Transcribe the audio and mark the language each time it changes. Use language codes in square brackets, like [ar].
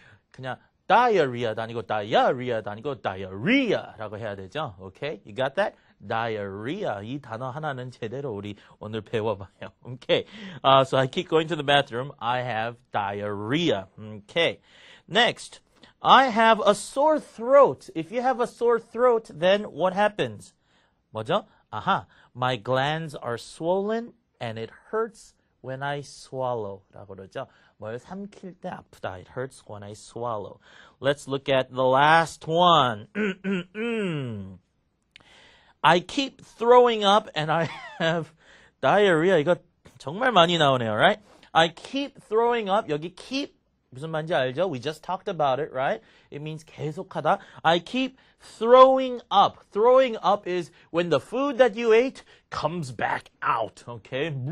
[ko] 그냥 diarrhea도 아니고 diarrhea도 아니고 diarrhea라고 해야 되죠. [en] Okay? You got that? diarrhea. [ko] 이 단어 하나는 제대로 우리 오늘 배워봐요. [en] Okay. So I keep going to the bathroom. I have diarrhea. Okay. Next. I have a sore throat. If you have a sore throat, then what happens? [ko] 뭐죠? 아하. [en] My glands are swollen and it hurts when I swallow. [ko] 라고 그러죠. 뭘 삼킬 때 아프다. [en] It hurts when I swallow. Let's look at the last one. I keep throwing up and I have diarrhea. [ko] 이거 정말 많이 나오네요, [en] right? I keep throwing up. [ko] 여기 keep 무슨 말인지 알죠? [en] We just talked about it, right? It means [ko] 계속하다. [en] I keep throwing up. Throwing up is when the food that you ate comes back out, okay?